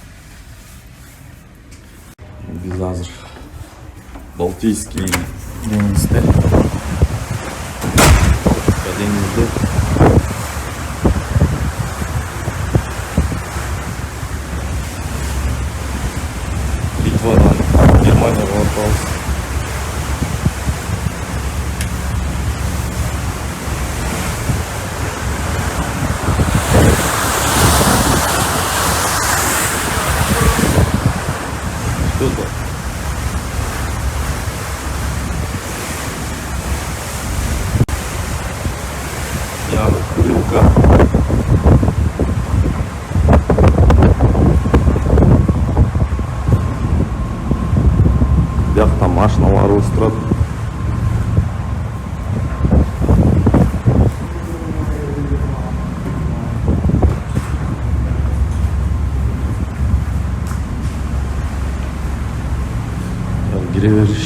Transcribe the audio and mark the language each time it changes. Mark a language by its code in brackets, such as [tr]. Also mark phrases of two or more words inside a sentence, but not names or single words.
[ky] Биз азыр Балтийский деңизде. Деңизде Литвадан Германияга барабыз. [ru] Что это? Рыбка. [kk] Бияқта машиналар өстіріп. Кіре беріш.